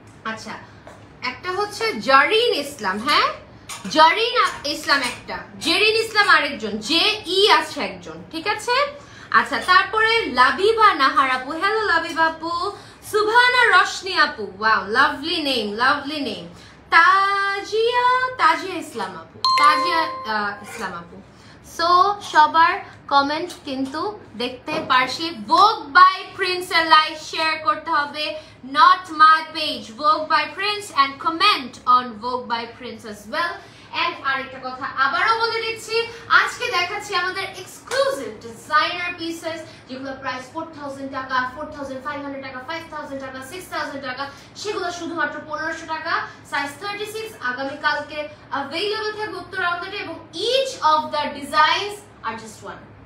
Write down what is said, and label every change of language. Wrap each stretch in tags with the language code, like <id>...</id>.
<bn>আচ্ছা, একটা হচ্ছে জারিন ইসলাম, হ্যাঁ জারিন ইসলাম একটা, জেরিন ইসলাম আরেকজন, জে ই আছে একজন, ঠিক আছে? আচ্ছা, তারপরে লাবিবা নাহার আপু, হ্যালো লাবিবা আপু। সুবহানা রশনি আপু, wow lovely name, lovely name. Tazia tazia ইসলাম আপু, তাজিয়া ইসলাম আপু। সো সবার কমেন্ট কিন্তু দেখতে পারছি।</bn> <en>Vogue by Prince</en> <bn>এর লাইভ শেয়ার করতে হবে,</bn> <en>not my page, Vogue by Prince, and comment on Vogue by Prince as well.</en> <bn>And আরেকটা কথা আবারও বলে দিচ্ছি, আজকে দেখাচ্ছি আমাদের এক্সক্লুসিভ ডিজাইনার পিসেস, যেগুলো প্রাইস 4000 টাকা, 4500 টাকা, 5000 টাকা, 6000 টাকা, সেগুলো শুধুমাত্র 1500 টাকা, সাইজ 36। আগামীকালকে अवेलेबल থাকবে উত্তর আউটলেটে, এবং</bn> <en>each of the designs are just one.</en>